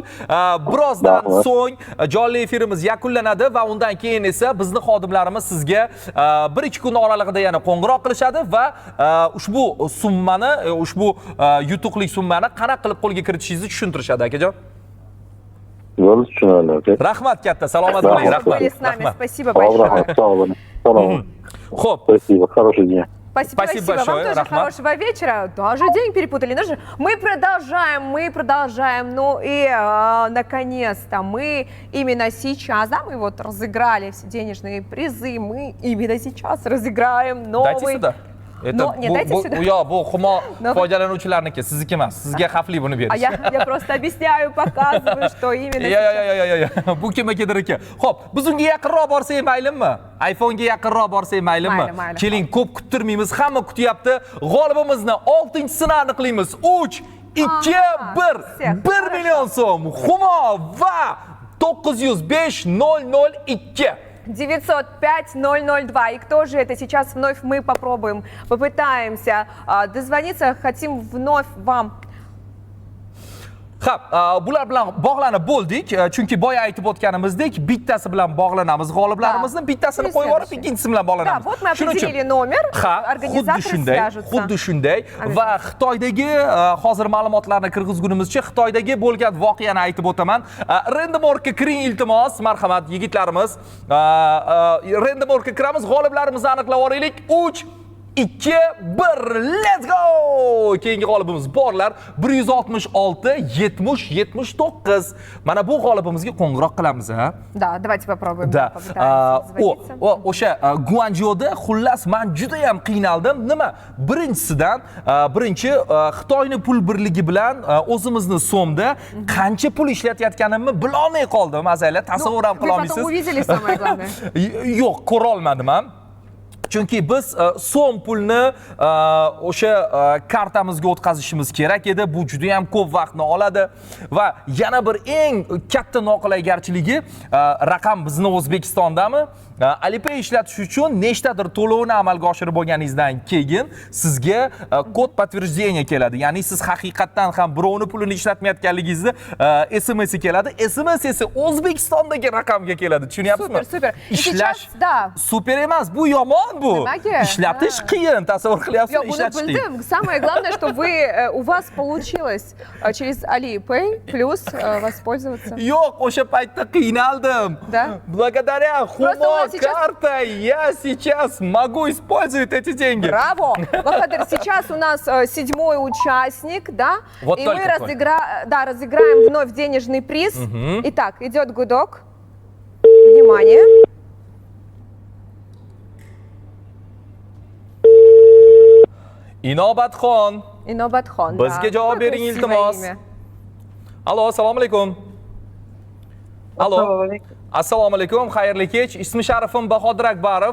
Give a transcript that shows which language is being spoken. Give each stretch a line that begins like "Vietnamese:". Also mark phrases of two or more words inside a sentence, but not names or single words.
Uzbek: Birozdan so'ng jonli efirimiz yakunlanadi va undan keyin esa bizning xodimlarimiz sizga 1-2 kun oralig'ida yana qo'ng'iroq qilishadi va ushbu summani, ushbu yutuqli summani qanaqa qilib qo'lga kiritishingizni tushuntirishadi, akajon. Bo'ldi, tushunarli. Rahmat katta, salomat bo'ling.
Russian: Что были с нами. Спасибо большое. Салам.
Uzbek: Xo'p,
Russian: Спасибо. Хорошего дня. Спасибо большое, вам тоже Рахмат. хорошего вечера. Даже день перепутали. Ну же, мы продолжаем. Ну и наконец-то мы именно сейчас, да, мы вот разыграли все денежные призы. Мы именно сейчас разыграем новый... daychi sida. Не дайте сюда.
Uzbek: Yo'q, bu humo foydalanuvchilarniki, sizniki emas. Sizga xavfli buni berish.
Russian: Я просто объясняю, показываю, что именно сейчас.
Uzbek: Bu kimgadir aka. Xo'p, biz unga yaqinroq borsak maylimi? iPhone'ga yaqinroq borsak maylimi? Mayli. Keling, ko'p kuttirmaymiz, hamma kutyapti. G'olibimizni 6-sini aniqlaymiz. 3, 2, 1. 1 million so'm. Humo va 905 002. 905-002.
Russian: И кто же это? Сейчас вновь мы попытаемся дозвониться. Хотим вновь вам...
Uzbek: Xo'p, bular bilan bog'lanib bo'ldik, chunki boya aytib o'tganimizdek, bittasi bilan bog'lanamiz g'oliblarimizni, bittasini qo'yib yuborib, ikkinchisi bilan bog'lanamiz.
Russian: Да, вот мы определили номер, организаторы свяжутся.
Uzbek: Xuddi shunday va Xitoydagi hozir ma'lumotlarni kirgizgunimizcha Xitoydagi bo'lgan voqeani aytib o'taman. Randomorga kiring iltimos, marhamat yigitlarimiz. Randomorga kiramiz, g'oliblarimizni aniqlab olaylik. 3 2, 1,
English: let's go!
Uzbek: Keyingi g'olibimiz borlar 166 70 79. Mana bu g'olibimizga qo'ng'iroq qilamiz, ha?
Russian: Да, давайте попробуем. Da.
Uzbek: O'sha Guanzhouda xullas men juda ham qiynaldim. Nima? Birinchi Xitoyning pul birligi bilan o'zimizni so'mda qancha pul ishlatayotganimni bilolmay qoldim. Azaylar tasavvur ham qila olmaysiz.
Russian: Вы потом увидели самое главное.
Uzbek: Yo'q, ko'ra olmadim ham. Chunki biz so'm pulni o'sha kartamizga o'tkazishimiz kerak edi. Bu juda ham ko'p vaqtni oladi va yana bir eng katta noqulaygarchiligi raqam bizni O'zbekistondami? Alipay ishlatish uchun nechtadir to'lovni amalga oshirib bo'lganingizdan keyin sizga kod подтверждение keladi. Ya'ni siz haqiqatdan ham birovni pulini ishlatmayotganligingizni SMS keladi. SMS esa O'zbekistondagi raqamga keladi. Tushunyapsizmi? Super. Ishlash
Russian: Да.
Uzbek: super emas, bu yomon bu. Nimaga? Ishlatish qiyin, tasavvur qilyapsizmi?
Russian: Я
Uzbek: Ishlatish qiyin.
Russian: буду Самое главное, что у вас получилось через Alipay плюс воспользоваться.
Uzbek: Yo'q, o'sha paytda qiynaldim.
Russian: Да? Благодаря Humo сейчас- карта я сейчас могу использовать эти деньги. Браво! Бахадыр, сейчас у нас 7-й участник, да? Вот и только мы разыграем вновь денежный приз. Итак, идет гудок. Внимание.
Uzbek: Inobatxon. Inobatxon. Bizga javob bering, iltimos. Allo, assalomu alaykum. Allo. Assalomu alaykum, xayrli kech. Ismi sharifim Bahodir Akbarov.